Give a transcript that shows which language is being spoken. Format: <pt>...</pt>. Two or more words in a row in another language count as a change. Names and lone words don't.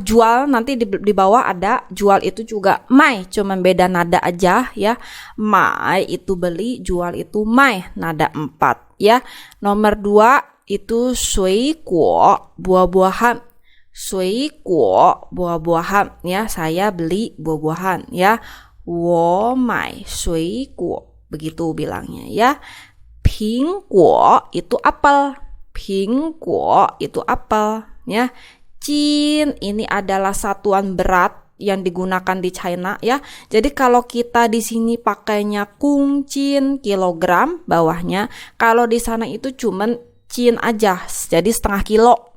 <id>Jual nanti di bawah ada jual itu juga 卖, cuman beda nada aja ya. 买 itu beli, jual itu 卖, nada 4 ya. Nomor 2 itu 水果 buah-buahan. 水果 buah-buahan ya. Saya beli buah-buahan ya.</id> <zh>我买水果</zh> <id>begitu bilangnya ya. 苹果 itu apel. 苹果 itu apel ya. Jin ini adalah satuan berat yang digunakan di China ya. Jadi kalau kita di sini pakainya</id> <zh>公斤</zh> <id>kilogram bawahnya, kalau di sana itu cuman jin aja, jadi setengah kilo.</id>